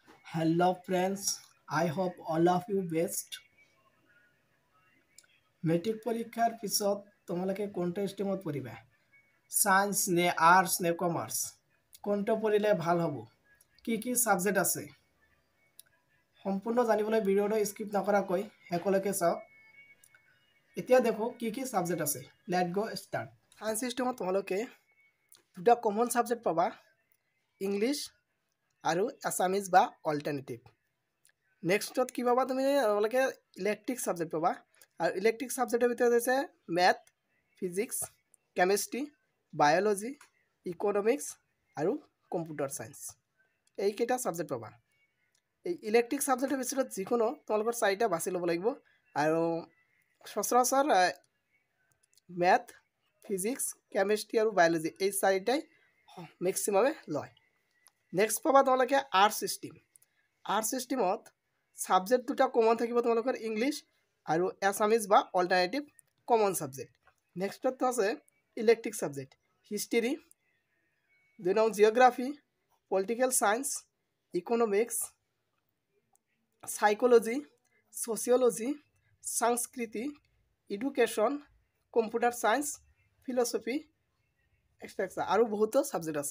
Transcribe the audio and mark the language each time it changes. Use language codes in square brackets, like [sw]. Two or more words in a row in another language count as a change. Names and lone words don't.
[en] Hello friends, I hope all of you best. [as] মেট্ৰিক পৰীক্ষাৰ পিছত তোমালোকে কোনটো ষ্ট্ৰীমত পঢ়িবা? সায়েন্স নে আৰ্টছ নে কমাৰ্চ? কোনটো পঢ়িলে ভাল হ'ব? কি সাবজেক্ট আছে? সম্পূৰ্ণ জানিবলৈ ভিডিঅ'টো স্কিপ নকৰাকৈ শেষলৈকে চাওক। এতিয়া দেখো কি সাবজেক্ট আছে। [en] let go start. [as] সায়েন্স ষ্ট্ৰীমত তোমালোকে দুটা [en] common subject [as] পাবা, ইংলিছ আৰু আছামিজ বা অল্টাৰনেটিভ। নেক্সটত কি পাবা তুমি তোমালোকে [en] elective subject [as] পাবা আৰু [en] elective subject [as] ভিতরে আছে [en] math, physics, chemistry, biology, economics [as] আৰু [en] computer science. [as] এইকেইটা সাবজেক্ট পাবা। এই [en] elective subject [as] ভিতৰত যিকোনো তোমালোকৰ চাৰিটা বাছি ল'ব লাগিব আৰু সচৰাচৰ [en] math, physics, chemistry [as] আৰু বায়োলজি এই চাৰিটাই মেক্সিমামে লয়। নেক্সট পাবা তোমালোকে [en] arts stream. [as] আৰ্টছ ষ্ট্ৰীমত সাবজেক্ট দুটা কমন থাকিব তোমালোকৰ ইংলিছ আৰু আছামিজ বা অল্টাৰনেটিভ [en] common subject. [as] নেক্সটটো আছে [en] elective subject, history, [as] 2 নং [en] geography, political science, economics, psychology, sociology, [as] সংস্কৃতি, [en] education, computer science, philosophy, extra [as] আৰু বহুতো সাবজেক্ট আছে।